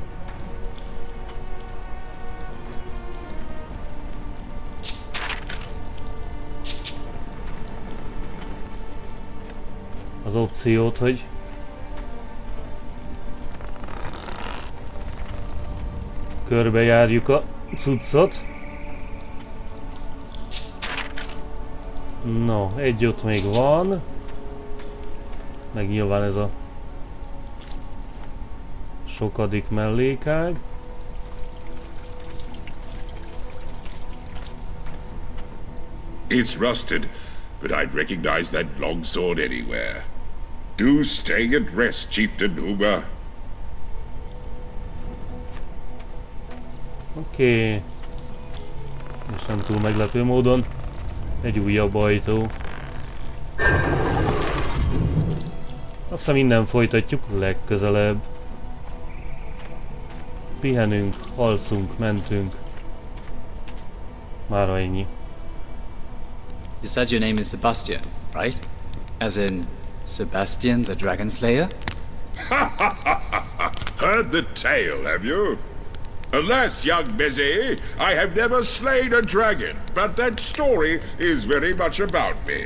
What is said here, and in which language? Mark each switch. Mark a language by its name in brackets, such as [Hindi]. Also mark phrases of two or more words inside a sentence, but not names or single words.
[Hungarian] Az opciót, hogy körbejárjuk a cuccot. No, egy ott még van. Meg nyilván ez a sokadik mellékág. [English] It's rusted, but I'd recognize that longsword anywhere. Do stay and rest, Chieftain Uma. [Hungarian] Oké. És nem túl meglepő módon egy újabb ajtó. Aztán innen folytatjuk legközelebb. Pihenünk, alszunk, mentünk. Mára ennyi. [English] You said your name is Sebastian, right? As in Sebastian the Dragonslayer? Heard the tale, have you? Alas, young Busy, I have never slain a dragon, but that story is very much about me.